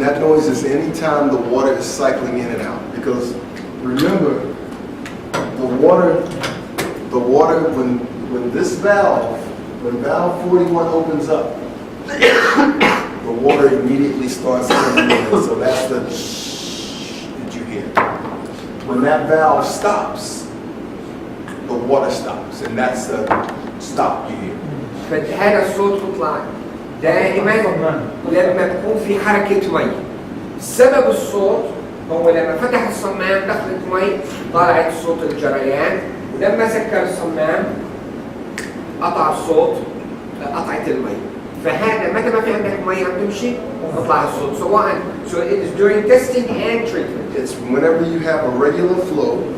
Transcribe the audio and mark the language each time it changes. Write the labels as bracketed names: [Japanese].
[English] That noise is anytime the water is cycling in and out. Because remember, the water when this valve, when valve 41 opens up, the water immediately starts coming in. So that's the that you hear. When that valve stops, the water stops, and that's the stop you hear. [Arabic] فهذا الصوت بيطلع دائما لما تكون في حركة مي. سبب الصوت هو لما فتح الصمام دخلت مي طلعت صوت الجريان، ولما سكر الصمام قطع الصوت قطعت المي. فهذا متى ما في عندك مي عم تمشي بيطلع الصوت سواء [English] so it is during testing and treatment. It's whenever you have a regular flow.